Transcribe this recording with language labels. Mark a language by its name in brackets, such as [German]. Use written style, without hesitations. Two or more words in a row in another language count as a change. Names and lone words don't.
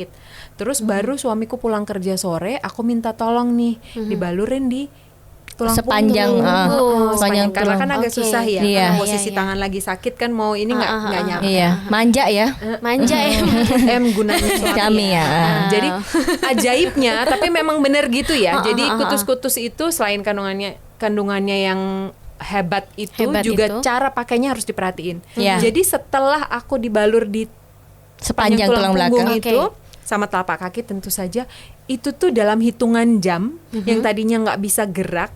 [Indonesian] Terus baru suamiku pulang kerja sore, aku minta tolong nih dibalurin di tulang Sepanjang, punggung. sepanjang Karena tulang. kan agak Oke. susah ya. Iya. Karena posisi Iya, iya. tangan lagi sakit kan mau ini nggak nyampe. Iya, manja ya. Manja ya. Gunanya suami Kami ya. Jadi ajaibnya, tapi memang benar gitu ya. Jadi ah, ah. kutus-kutus itu selain kandungannya yang hebat itu Hebat juga itu. cara pakainya harus diperhatiin. Iya. Jadi setelah aku dibalur di Sepanjang tulang punggung belakang. itu Oke. sama telapak kaki tentu saja itu tuh dalam hitungan jam yang tadinya nggak bisa gerak